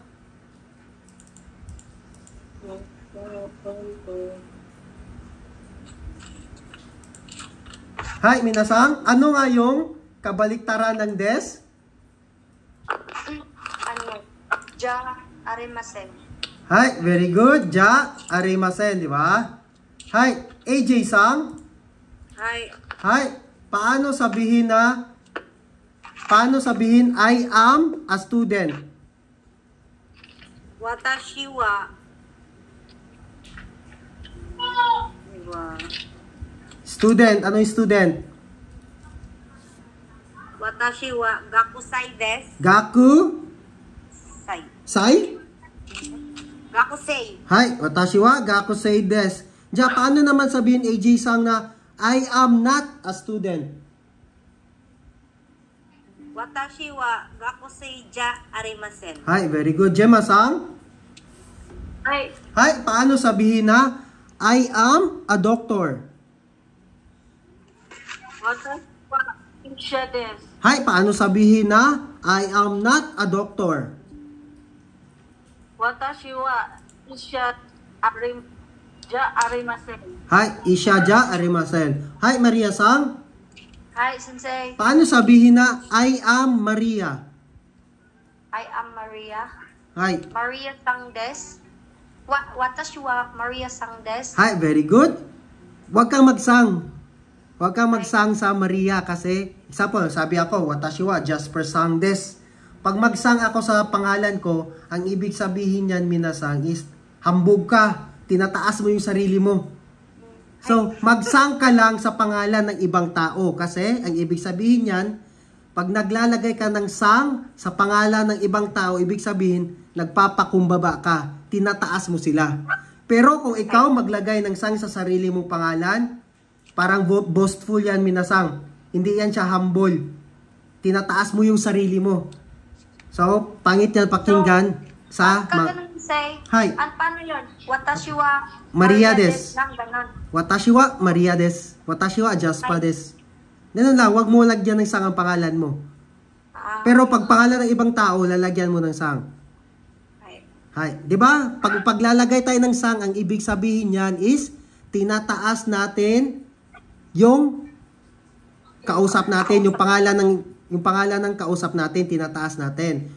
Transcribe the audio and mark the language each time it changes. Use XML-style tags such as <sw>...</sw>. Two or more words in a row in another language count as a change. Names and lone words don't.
<ja>はい、皆さん.</ja> <tl>Ano nga yung kabaliktaran ng des?</tl> <ja>じゃありません. Hi,</ja> <en>very good.</en> <ja>じゃありません,</ja> <tl>di ba?</tl> <ja>はい、AJさん. Hi. Hi,</ja> <tl>paano sabihin</tl> <en>I am a student?</en> <ja>私は</ja> <en>Student,</en> <tl>ano yung student?</tl> <ja>私は学生です. Gaku? Sai. Sai? Gakusei. はい、私は学生です.</ja> <tl>Ja, paano naman sabihin AJ-sang na</tl> <en>I am not a student?</en> <ja>私は学生じゃありません. Hi,</ja> <en>very good.</en> <ja>ジェンマさん? Hi. Hi,</ja> <tl>paano sabihin na</tl> <en>I am a doctor?</en> <ja>私は医者です. Hi,</ja> <tl>paano sabihin na</tl> <en>I am not a doctor?</en> <ja>私は医者ありません. はい、医者じゃありません。はい、マリアさん? Hi, Sensei.</ja> <tl>Paano sabihin na</tl> <en>I am Maria? I am Maria.</en> <ja>Hi. マリアさんです. 私はマリアさんです. Hi,</ja> <en>very good.</en> <tl>Huwag kang magsang. Huwag kang magsang sa Maria kasi, example, sabi ako,</tl> <ja>私はジャスパーさんです.</ja> <tl>Pag magsang ako sa pangalan ko, ang ibig sabihin niyan, minasang, is hambog ka. Tinataas mo yung sarili mo. So, magsang ka lang sa pangalan ng ibang tao kasi ang ibig sabihin niyan, pag naglalagay ka ng sang sa pangalan ng ibang tao, ibig sabihin, nagpapakumbaba ka. Tinataas mo sila. Pero kung ikaw maglagay ng sang sa sarili mong pangalan, parang boastful yan, minasang. Hindi yan siya humble. Tinataas mo yung sarili mo. So, pangit yan pakinggan sa... Ganun, Sensei.</tl> <ja>Hi.</ja> <tl>Paano yun?</tl> <ja>私はマリアです.</ja> <tl>lang, ganun.</tl> <ja>私はマリアです。私はジャスパーです.</ja> <tl>Ganun lang, wag mo lagyan ng sang ang pangalan mo. Pero pag pangalan ng ibang tao, lalagyan mo ng sang. Hi. 'Di ba? Pag paglalagay tayo ng sang, ang ibig sabihin niyan is tinataas natin yung kausap natin, yung pangalan ng kausap natin, tinataas natin.</tl>